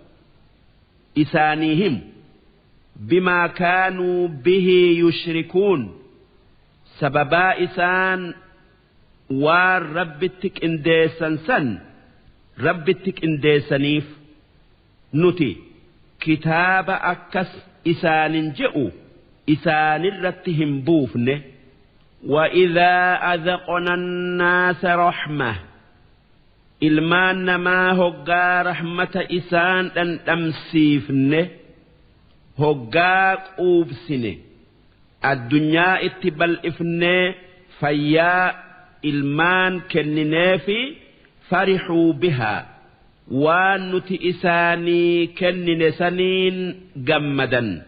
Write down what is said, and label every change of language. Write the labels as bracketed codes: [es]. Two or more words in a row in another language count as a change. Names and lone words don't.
[om] isaanii himu [ar] بما كانوا به يشركون [om] sababaa isaan waan rabbitti qindeessan san rabbitti qindeessaniif nuti kitaaba akkas isaanin je'u isaanirratti hin buufne [ar] وإذا أذقنا الناس رحمة [om] ilmaan namaa hoggaa rahmata isaan dhandhamsiifne hoggaa quubsine addunyaa itti bal'ifnee fayyaa ilmaan kennineefi [ar] فرحوا بها [om] waan nuti isaanii kennine saniin gammadan